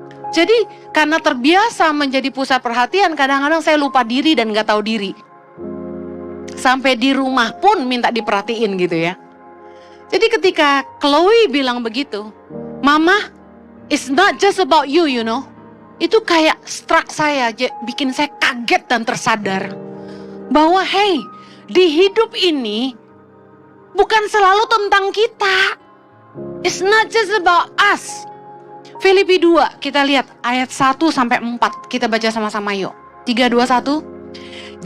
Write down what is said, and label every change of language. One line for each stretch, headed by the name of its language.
Indonesian: Jadi karena terbiasa menjadi pusat perhatian, kadang-kadang saya lupa diri dan gak tahu diri. Sampai di rumah pun minta diperhatiin gitu ya. Jadi ketika Chloe bilang begitu, Mama,
English: it's not just about you, you know.
Indonesian: Itu kayak struck saya, bikin saya kaget dan tersadar. Bahwa hey, di hidup ini bukan selalu tentang kita.
English: It's not just about us.
Indonesian: Filipi 2, kita lihat ayat 1-4. Kita baca sama-sama yuk. 3, 2, 1.